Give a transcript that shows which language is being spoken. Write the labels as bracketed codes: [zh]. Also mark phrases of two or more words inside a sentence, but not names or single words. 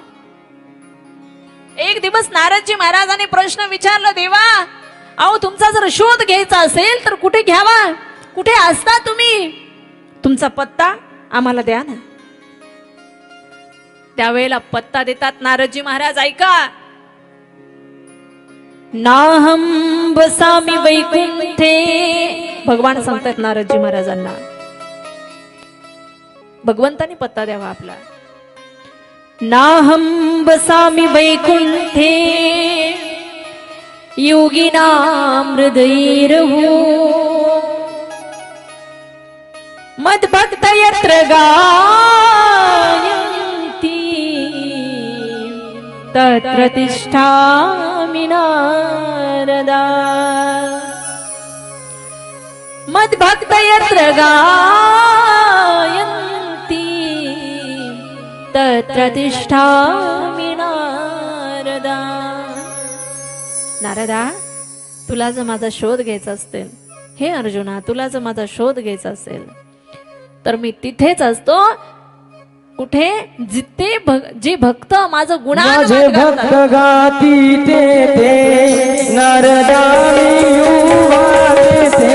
[mr] एक दिवस नारदजी महाराजांनी प्रश्न विचारला, देवा अहो तुमचा जर शोध घ्यायचा असेल तर कुठे घ्यावा, कुठे असता तुम्ही, तुमचा पत्ता आम्हाला द्या ना. त्यावेळेला पत्ता देतात नारदजी महाराज. ऐका, [sa] नाहं वसामि वैकुंठे. [mr] भगवान सांगतात नारदजी महाराजांना, भगवंतानी पत्ता द्यावा आपला. [sa] नाहं वसामि वैकुंठे योगिनां हृदयैर्हो मद्भक्त यत्र गायन्ति तत्र तिष्ठामि नारदा. मद्भक्त यत्र गायन्ति तत्र तिष्ठामि नारदा. [mr] नारदा, तुला जर माझा शोध घ्यायचा असेल, हे अर्जुना तुला जर माझा शोध घ्यायचा असेल तर मी तिथेच असतो. कुठे, जिथे जे भक्त माझं माझे भक्त गाती तेथे नारदा मी उभा तेथे.